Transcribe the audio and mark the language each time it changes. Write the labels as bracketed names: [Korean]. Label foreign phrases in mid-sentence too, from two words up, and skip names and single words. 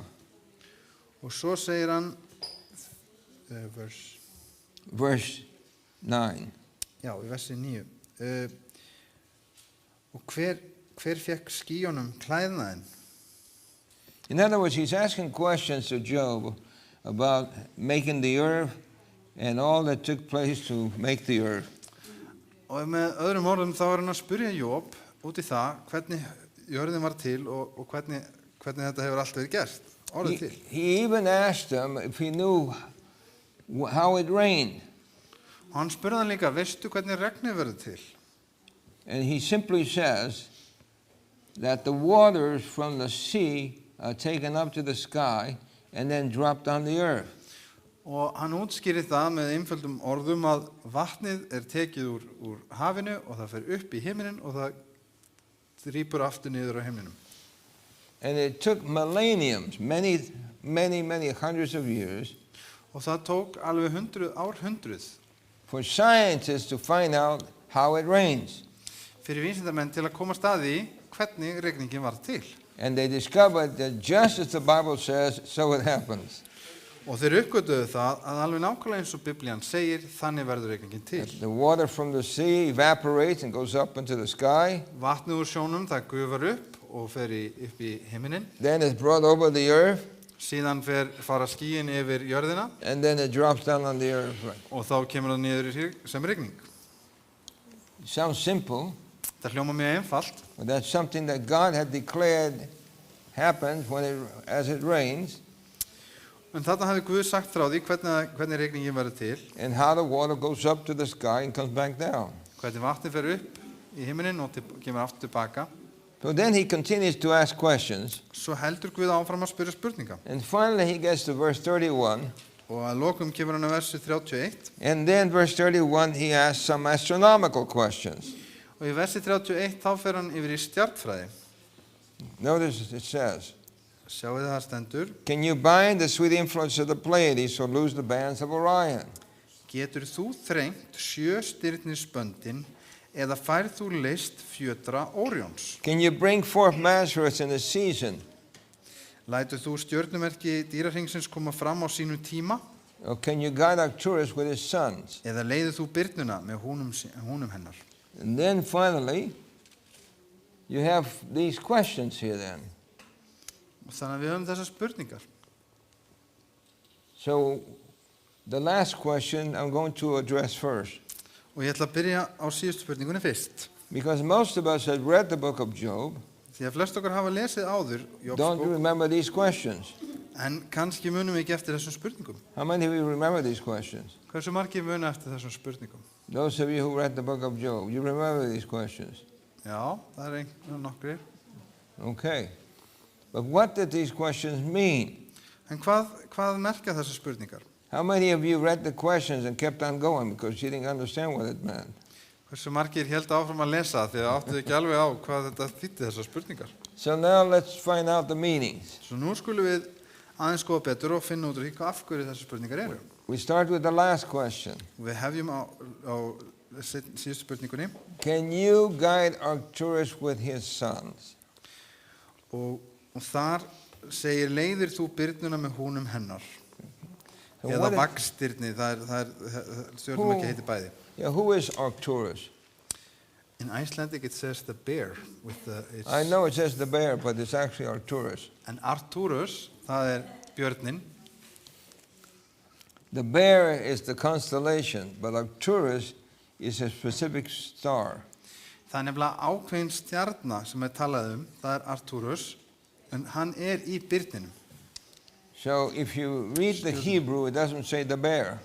[Icelandic] Og svo segir hann, [English] Verse 9. [Icelandic] já, í versi 9. Og hver fekk skýjunum klæðnaðinn? [English] In other words, he's asking questions to Job about making the earth and all that took place to make the earth. [Icelandic] Og með öðrum orðum þá er hann að spyrja Job út í það hvernig jörðin var til og hvernig þetta hefur allt verið gert, orðið til. [English] He even asked him if he knew how it rained. [Icelandic] Og hann spurði hann líka, veistu hvernig regnið verður til? [English] And he simply says that the waters from the sea are taken up to the sky and then dropped on the earth. [Icelandic] Og hann útskýrir það með einföldum orðum að vatnið er tekið úr hafinu og það fer upp í himinin og það drýpur aftur niður á himninum. [English] And it took millenniums, many hundreds of years, [Icelandic] Og það tók alveg árhundruð [English] for scientists to find out how it rains. [Icelandic] fyrir vísindamenn til að komast að því hvernig rigningin var til. [English] And they discovered that just as the Bible says, so it happens. [Icelandic] Og þeir uppgötuðu það að alveg nákvæmlega eins og Biblían segir, þannig verður rigningin til. [English] The water from the sea evaporates and goes up into the sky. [Icelandic] Vatnið úr sjónum það gufar upp og fer upp í himinin. [English] Then it's brought over the earth. [Icelandic] Síðan fara skýin yfir jörðina [English] And then it drops down on the earth. [Icelandic] og þá kemur það niður sem rigning. [English] It sounds simple, [Icelandic] Það hljómar mjög einfalt, [English] but that's something that God had declared happens as it rains, [Icelandic] en þarna hafi Guð sagt frá því hvernig rigningin verður til, [English] and how the water goes up to the sky and comes back down. [Icelandic] hvernig vatnið fer upp í himinin og kemur aftur tilbaka. [English] So then he continues to ask questions, [Icelandic] Svo heldur Guð áfram að spyrja spurninga. [English] and finally he gets to verse 31, [Icelandic] Og að lokum kemur hann að versi 31, [English] and then verse 31 he asks some astronomical questions. [Icelandic] og í versi 31 þá fer hann yfir í stjarnfræði. [English] Notice it says, [Icelandic] Sjáu það stendur, [English] can you bind the sweet influence of the Pleiades or lose the bands of Orion? [Icelandic] getur þú þrengt 7 stirnisböndin eða færð þú leyst fjötra Órions? [English] Can you bring forth Mazarus in the season? [Icelandic] Lætur þú stjörnumerki dýrahringsins koma fram á sínum tíma? [English] Or can you guide Arcturus with his sons? [Icelandic] Eða leiðir þú Birnuna með húnum hennar? [English] And then finally, you have these questions here then. [Icelandic] Og þannig að við höfum þessar spurningar. [English] So the last question I'm going to address first. [Icelandic] Og ég ætla að byrja á síðustu spurningunni fyrst. [English] Because most of us have read the book of Job, [Icelandic] Því að flest okkar hafa lesið áður [English] don't [Icelandic] Jóbsbók, [English] remember these questions. [Icelandic] en kannski munum við ekki eftir þessum spurningum. [English] How many of you remember these questions? [Icelandic] Hversu margir muna eftir þessum spurningum? [English] Those of you who read the book of Job, you remember these questions. [Icelandic] Já, það nokkrir. [English] Okay. But what did these questions mean? [Icelandic] En hvað merka þessar spurningar? [English] How many of you read the questions and kept on going because you didn't understand what it meant? [Icelandic] Hversu margir héldu áfram að lesa því að áttu ekki alveg á hvað þetta þýddi þessar spurningar. [English] So now let's find out the meanings. [Icelandic] Svo nú skulum við aðeins skoða betur og finna út úr því hvað af hverju þessar spurningar eru. [English] We start with the last question. [Icelandic] Við hefjum á síðustu spurningunni [English] Can you guide Arcturus with his sons? [Icelandic] og þar segir leiðir þú birnuna með húnum hennar. [English] So [Icelandic] Eða [English] what is- [Icelandic] vaxstirni, það er stjörnumerki heiti bæði. [English] Yeah, who is Arcturus? In Icelandic it says the bear with the I know it says the bear, but it's actually Arcturus. [Icelandic] en Arcturus, það björnin. [English] The bear is the constellation, but Arcturus is a specific star. [Icelandic] Það nefnilega ákveðin stjarna sem talað það Arcturus, en hann í byrninum. [English] So if you read the Hebrew, it doesn't say the bear.